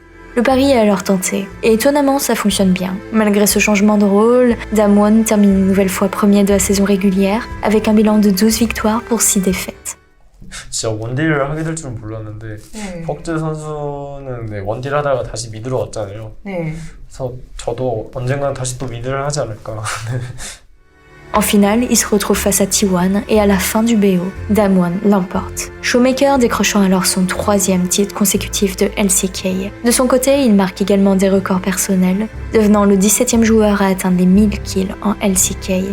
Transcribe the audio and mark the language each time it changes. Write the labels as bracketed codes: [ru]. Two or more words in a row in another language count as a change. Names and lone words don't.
[fr] Le pari est alors tenté, et étonnamment ça fonctionne bien. Malgré ce changement de rôle, Damwon termine une nouvelle fois premier de la saison régulière, avec un bilan de 12 victoires pour 6 défaites. [ko] 진짜 원딜을 하게 될 줄은 몰랐는데 퍽즈 선수는 네, 원딜 하다가 다시 미드로 왔잖아요. 그래서 저도 언젠간 다시 또 미드를 하지 않을까. [fr] En finale, il se retrouve face à T1 et à la fin du BO, Damwon l'emporte. Showmaker décrochant alors son 3e titre consécutif de LCK. De son côté, il marque également des records personnels, devenant le 17e joueur à atteindre les 1000 kills en LCK.